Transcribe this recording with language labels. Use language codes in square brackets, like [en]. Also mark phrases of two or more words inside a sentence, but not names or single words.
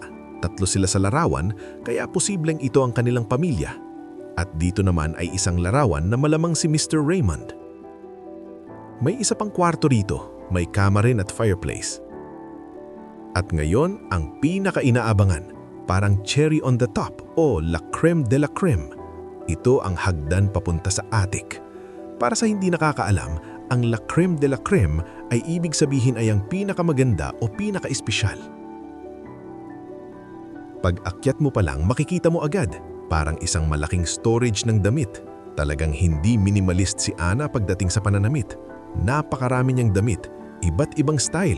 [tl] 3 sila sa larawan kaya posibleng ito ang kanilang pamilya. At dito naman ay isang larawan na malamang si Mr. Raymond. May isa pang kwarto rito. May kama rin at fireplace. At ngayon ang pinaka-inaabangan. Parang [en] cherry on the top [tl] o [fr] la creme de la creme. [tl] Ito ang hagdan papunta sa attic. Para sa hindi nakakaalam, ang [fr] la creme de la creme [tl] ay ibig sabihin ay ang pinakamaganda o pinaka-espesyal. Pag akyat mo pa lang, makikita mo agad. Parang isang malaking storage ng damit. Talagang hindi minimalist si Ana pagdating sa pananamit. Napakarami niyang damit, iba't ibang style.